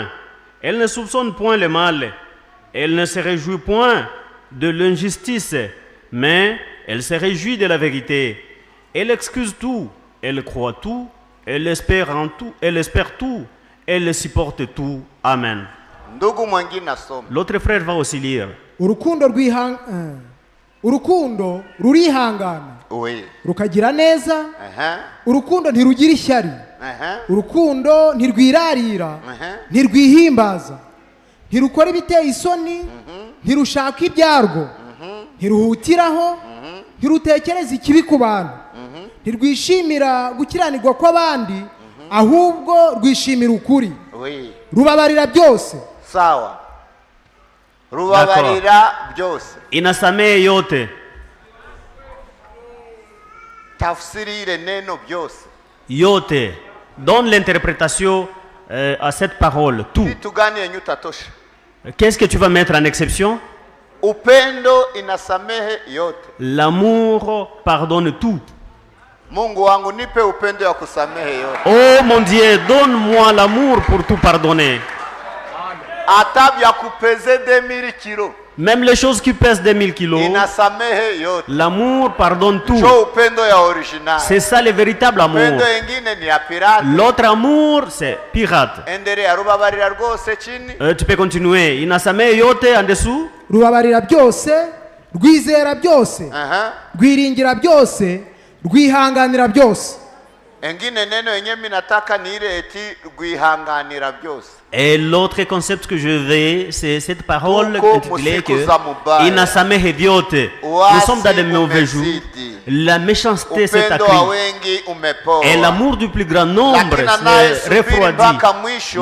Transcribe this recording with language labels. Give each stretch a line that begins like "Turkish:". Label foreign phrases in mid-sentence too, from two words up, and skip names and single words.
French: Elle ne soupçonne point le mal. Elle ne se réjouit point de l'injustice, mais elle se réjouit de la vérité. Elle excuse tout. Elle croit tout. Elle espère en tout. Elle espère tout. Elle supporte tout. Amen. L'autre frère va aussi lire.
Kinyarwanda: Urukundo rurihangana, rukagira neza, urukundo ntirugira ishyari, urukundo ntirwirarira, ntirwihimbaza, ntirukora ibiteye isoni, ntirushaka ibyarwo, ntiruhutiraho, ntirutekereza ikibi ku bantu, ntirwishimira gukiranirwa kw'abandi, ahubwo rwishimira ukuri, rubabarira byose. Sawa. Rubabarira byose.
Swahili: Inasamehe yote. Tafsirire neno byose. Yote.
French: Donne l'interprétation à cette parole. Tout. Qu'est-ce que tu vas mettre en exception?
Swahili: Upendo inasamehe yote.
French: L'amour pardonne tout.
Swahili: Mungu wangu nipe upendo ya kusamehe yote.
French: Oh mon Dieu, donne-moi l'amour pour tout pardonner. Même les choses qui pèsent 2000 kilos, l'amour pardonne tout. C'est ça le véritable amour. L'autre amour, c'est pirate. Tu peux continuer.
Swahili: Inasamehe yote
French: en dessous.
Kinyarwanda: Rubabarira byose, rwizera byose, rwiringira byose, rwihanganira byose.
French: Et l'autre concept que je vais, c'est cette parole intitulée que
Swahili: Inasamehe vyote.
French: Nous sommes dans de mauvais jours. La méchanceté s'est accrue. Et l'amour du plus grand nombre s'est refroidi.